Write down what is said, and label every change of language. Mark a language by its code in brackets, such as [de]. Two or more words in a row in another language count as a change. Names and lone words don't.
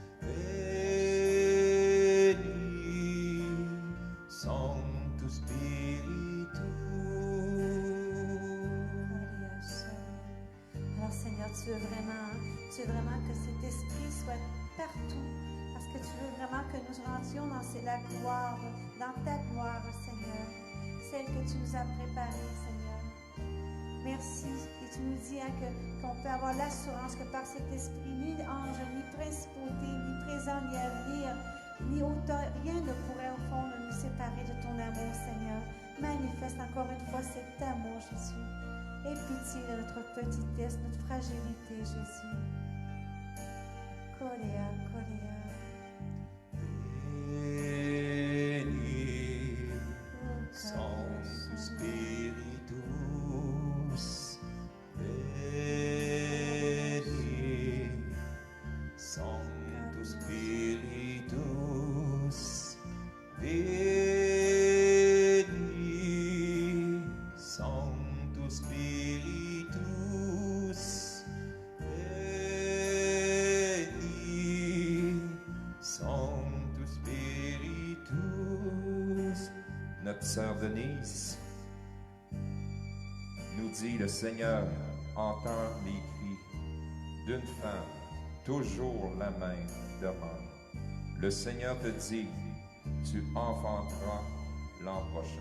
[la] veni, Sanctus Spiritus. [fr] Alors Seigneur, tu veux vraiment que cet esprit soit partout. Parce que tu veux vraiment que nous rendions dans la gloire, dans ta gloire, Seigneur, celle que tu nous as préparée, Seigneur. Merci. Et tu nous dis hein, qu'on peut avoir l'assurance que par cet esprit, ni ange, ni principauté, ni présent, ni avenir, ni auteur, rien ne pourrait au fond nous séparer de ton amour, Seigneur. Manifeste encore une fois cet amour, Jésus. Aie pitié de notre petitesse, notre fragilité, Jésus. Koléa, Koléa. [la] Veni, Sanctus Spiritus, veni, Sanctus Spiritus, veni, Sanctus Spiritus, veni, Sanctus Spiritus. [fr] Notre sœur Denise nous dit, le Seigneur entend les cris d'une femme, toujours la même demande. Le Seigneur te dit, tu enfanteras l'an prochain.